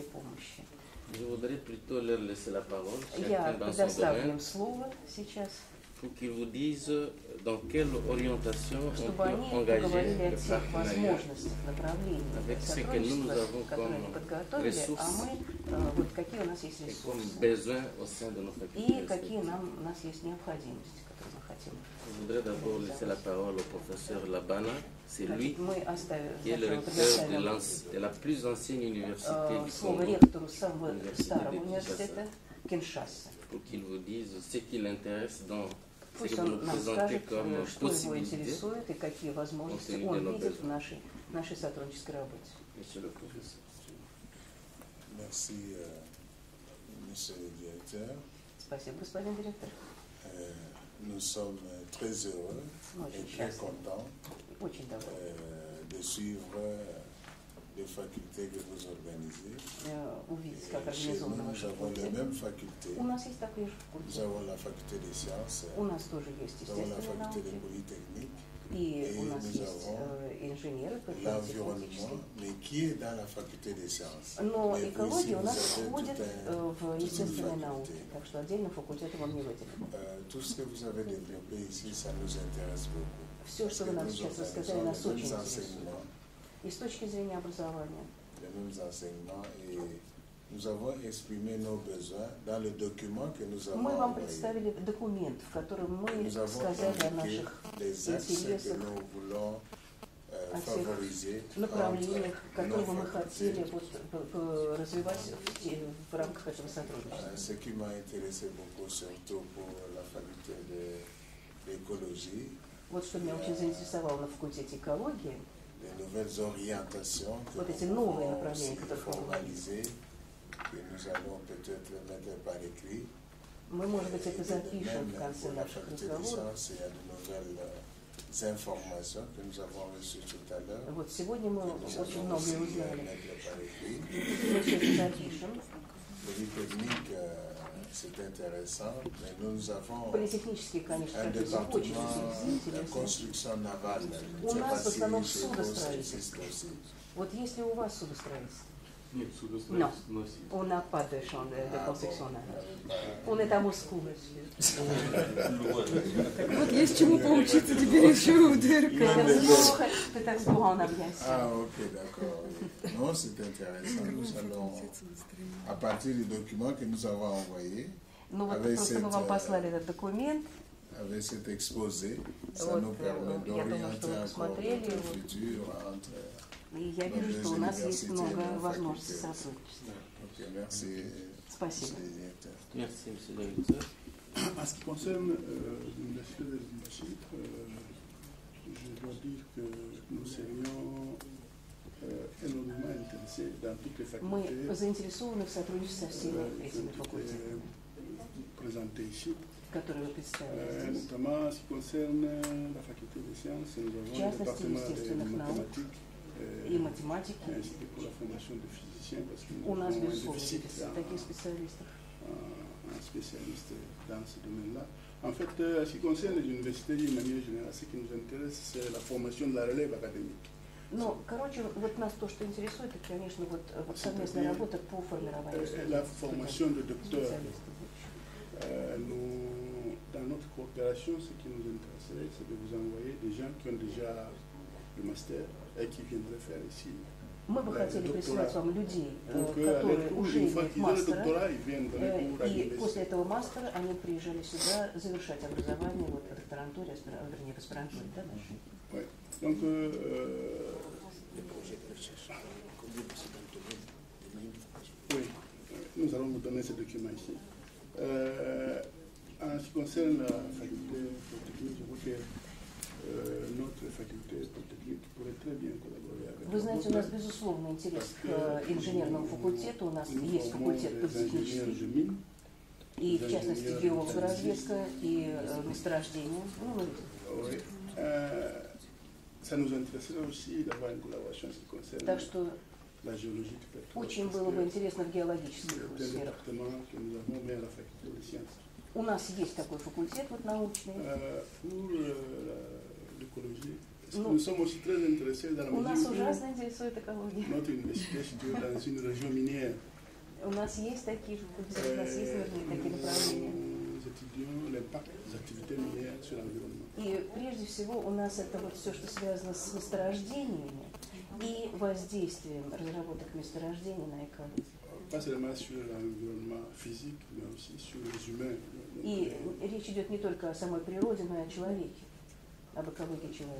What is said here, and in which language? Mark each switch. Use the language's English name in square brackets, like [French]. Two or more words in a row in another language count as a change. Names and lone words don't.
[French] Je voudrais plutôt leur laisser la parole, chacun dans son domaine, pour qu'ils vous disent dans quelle orientation on [Russian] чтобы [French] peut [Russian] они [French] engager [Russian] поговорили о [French] le [Russian] тех [French] partenariat [Russian] возможностях, направлениях [French] avec ce que nous [Russian] сотрудничества, [French] avons [Russian] которые они [French] comme [Russian] подготовили, а [French] ressources [Russian] мы, вот какие у нас есть [French] et comme [Russian] ресурсы [French] besoins au sein de nos [Russian] и [French] facultés. [Russian] какие у нас есть необходимости, которые мы хотим. [French] Je voudrais d'abord laisser la parole au professeur Labana. C'est lui [Russian] Мы оставим [French] qui est le recteur de la plus ancienne université du [Russian] слово [French] Congo, [Russian] ректору самого [French] l'université [Russian] старого [French] de [Russian] университета [French] Kinshasa, [Russian] Киншаса. [French] pour qu'il vous dise ce qui l'intéresse dans ce [Russian] Пусть [French] que vous nous [Russian] он нам [French] présentez [Russian] скажет, [French] comme [Russian] что его [French] possibilité. [Russian] интересует и какие возможности [French] compte tenu de [Russian] он [French] nos [Russian] видит в [French] besoins. [Russian] нашей сотруднической работе. [French] Monsieur le professeur. Merci, monsieur le directeur. [Russian] Спасибо, господин директор. [French] Nous sommes très heureux et très contents de suivre les facultés que vous organisez. Chez nous, nous avons les mêmes facultés. Nous avons la faculté des sciences, nous avons la faculté des polytechniques et nous avons l'environnement, mais qui est dans la faculté des sciences. [Russian] Но [French] Mais [Russian] экология у нас [French] vous [Russian] входит в [French] toute une [Russian] естественные [French] faculté. [Russian] науки, так что отдельно факультет вам не выделен. [French] Tout ce que vous avez développé ici, ça nous intéresse beaucoup. [Russian] Все, что вы нам сейчас рассказали, нас очень интересует. И с точки зрения образования. [French] Les mêmes enseignements et nous avons exprimé nos besoins dans le document que nous avons [Russian] Мы вам [French] envoyé. [Russian] представили документ, в котором мы [French] Nous avons [Russian] сказали о [French] indiqué [Russian] наших [French] les axes que [Russian] интересах, [French] nous voulons [Russian] о тех [French] favoriser [Russian] направлениях, [French] entre [Russian] которые [French] nos [Russian] мы [French] facultés. [Russian] хотели развивать в рамках этого сотрудничества. [French] Ce qui m'a intéressé beaucoup, surtout pour la faculté d'écologie, [Russian] Вот что меня очень заинтересовало на факультете экологии, [French] les nouvelles orientations que [Russian] вот эти [French] nous [Russian] новые [French] pouvons [Russian] направления, [French] aussi [Russian] которые [French] formaliser, que nous allons peut-être mettre par écrit. [Russian] мы, может быть, это запишем в [French] Même [Russian] конце [French] pour la [Russian] наших [French] faculté des [Russian] разговоров. [French] sciences, il y a de nouvelles informations que nous avons reçues tout à l'heure. [Russian] Вот сегодня мы очень многое узнали. [French] Mettre par écrit. [Russian] Мы все это запишем. [French] Polytechnique, c'est intéressant, mais nous avons [Russian] Политехнические, конечно, [French] un [Russian] профессии очень [French] département de [Russian] интересны. [French] construction navale. Je [Russian] У [French] ne sais [Russian] нас [French] pas [Russian] в основном [French] si chez vous ça [Russian] судостроительство. [French] existe aussi. [Russian] Вот если у вас судостроительство? Нет, [French] Non, [Russian] судостроительство носит. [French] on n'a pas de champ de construction navale. On est à Moscou, monsieur. [Russian] Так вот, есть чему поучиться теперь еще у ДРК. [French] Ah, ok, d'accord. Oui. Non, c'est intéressant. Nous allons, à partir du document que nous avons envoyé, [Russian] Ну вот [French] avec [Russian] просто мы вам послали этот документ. [French] avec cet exposé, ça [Russian] Вот, [French] nous permet [Russian] я думаю, что [French] d'orienter [Russian] вы [French] encore [Russian] посмотрели. [French] notre futur entre [Russian] И я [French] nos [Russian] вижу, [French] deux [Russian] что у нас есть [French] universités, [Russian] много [French] nos [Russian] возможностей [French] facultés. [Russian] сотрудничества. [French] Ok, merci. [Russian] Спасибо. [French] Monsieur le directeur. Merci, monsieur le directeur. En ce qui concerne l'université de Lubumbashi, je dois dire que nous serions énormément intéressés dans toutes les [Russian] Мы [French] facultés [Russian] заинтересованы в сотрудничестве со всеми этими факультетами, [French] présentées ici. [Russian] которые вы представили здесь. [French] Notamment en ce qui concerne la faculté des sciences, nous [Russian] В [French] avons le [Russian] частности, [French] département des [Russian] естественных наук [French] mathématiques [Russian] и математики. [French] ainsi que pour la formation de physiciens, parce que [Russian] У [French] nous [Russian] нас, [French] avons un [Russian] безусловно, [French] déficit [Russian] таких специалистов. [French] un spécialiste dans ce domaine-là. En fait, en ce qui concerne les universités d'une manière générale, ce qui nous intéresse, c'est la formation de la relève académique. [Russian] Ну, короче, вот нас то, что интересует, это, конечно, вот совместная работа по формированию [French] La formation de docteurs. [Russian] специалистов. [French] Nous, dans notre coopération, ce qui nous intéresserait, c'est de vous envoyer des gens qui ont déjà le master et qui viendraient faire ici. [Russian] Мы бы хотели присылать вам людей, [French] Donc, [Russian] которые уже [French] une fois [Russian] имеют [French] qu'ils ont le [Russian] мастера, [French] doctorat, ils viennent donner cours à [Russian] и [French] l'université. [Russian] после этого мастера они приезжали сюда завершать образование вот, в докторантуре, вернее, в аспирантуре, да, нашей. [French] Ouais. Donc, oui, nous allons vous donner ce document ici. En ce qui concerne la faculté polytechnique, je vois que notre faculté polytechnique pourrait très bien collaborer avec [Russian] Вы знаете, у нас безусловно интерес к инженерному факультету, у нас есть факультет политехнический, и в частности геологоразведка и месторождение. Ну, мы видим. [French] Ça nous intéresserait aussi d'avoir une collaboration en ce qui concerne [Russian] Так что [French] la géologie du pétrole. [Russian] очень было бы интересно в геологических [French] C'est un [Russian] сферах. [French] département que nous avons mis à la faculté des sciences. [Russian] У нас есть такой факультет вот, научный. [French] Pour l'écologie, [Russian] Ну, [French] nous sommes aussi très intéressés dans la [Russian] у нас [French] mesure [Russian] ужасно интересует экология. [French] où notre université est située dans une région minière. [Russian] У нас есть такие же факультеты, у нас есть нужные такие направления. [French] Nous étudions l'impact des activités minières sur l'environnement. [Russian] И прежде всего у нас это вот все, что связано с месторождениями и воздействием разработок месторождений на экологию. [French] Pas seulement sur l'environnement physique, mais aussi sur les humains. [Russian] И речь идет не только о самой природе, но и о человеке, об экологии человека.